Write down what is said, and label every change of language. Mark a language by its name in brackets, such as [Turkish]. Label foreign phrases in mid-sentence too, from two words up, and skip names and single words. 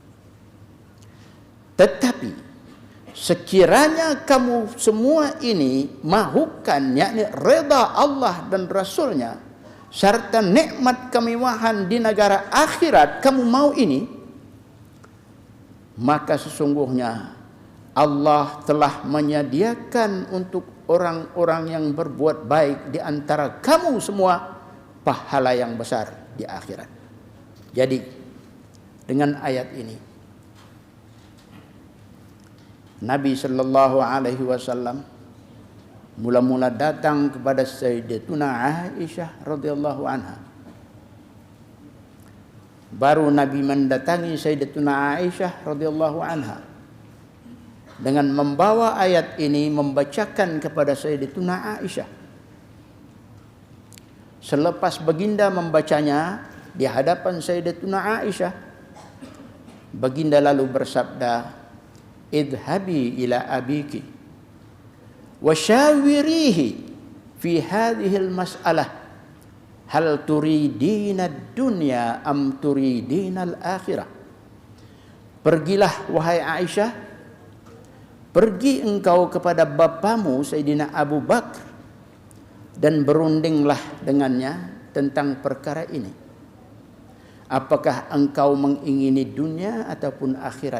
[Malay] Tetapi sekiranya kamu semua ini mahukan, yakni reda Allah dan Rasulnya serta nikmat kemewahan di negara akhirat, kamu mau ini, maka sesungguhnya Allah telah menyediakan untuk orang-orang yang berbuat baik di antara kamu semua pahala yang besar di akhirat. Jadi dengan ayat ini Nabi [Arabic] صلى الله عليه وسلم [Malay] mula-mula datang kepada Sayyidatuna Aisyah [Arabic] رضي الله عنها. [Malay] Baru Nabi mendatangi Sayyidatuna Aisyah [Arabic] رضي الله عنها [Malay] dengan membawa ayat ini, membacakan kepada Sayyidatuna Aisyah. Selepas baginda membacanya di hadapan Sayyidatuna Aisyah, baginda lalu bersabda, [Arabic] اذهبي إلى أبيك وشاوريه في هذه المسألة هل تريدين الدنيا أم تريدين الآخرة. [Malay] Pergilah wahai Aisyah, pergi engkau kepada bapamu Sayyidina Abu Bakar dan berundinglah dengannya tentang perkara ini. Apakah engkau mengingini dunia ataupun akhirat?